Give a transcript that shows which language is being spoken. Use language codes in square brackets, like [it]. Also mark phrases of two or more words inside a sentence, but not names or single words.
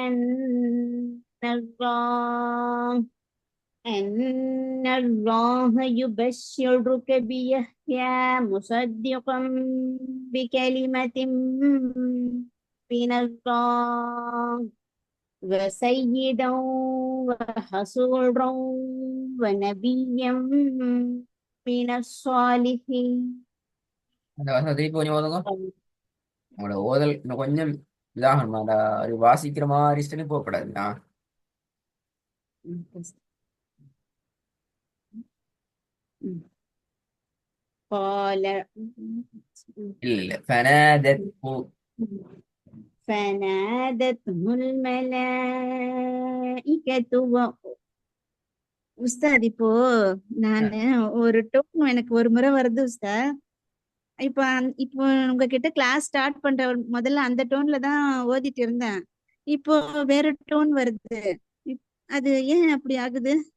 [ar] أن الله يبشرك بيحيى مصدقا بكلمة من الله وسيدا وحصورا ونبيا من الصالحين. [ta] அந்த வசனம் திருப்பி கொஞ்சம் ஓதுங்க. உங்களோட ஓதல் இன்னும் கொஞ்சம் இதாகணும். அந்த ஒரு வாசிக்கிற மாதிரி ஸ்டைல் போகக்கூடாது. [ar] قال [ta] இல்ல ஃபனாதத் [ar] فنادته الملائكة [ta] உஸ்தாத் இப்போ நானு ஒரு டோன் எனக்கு ஒரு முறை வருது உஸ்தாத். இப்போ உங்ககிட்ட கிளாஸ் ஸ்டார்ட் பண்ற முதல்ல அந்த டோன்ல தான் ஓதிட்டு இருந்தேன். இப்போ வேற டோன் வருது. அது ஏன் அப்படி ஆகுது?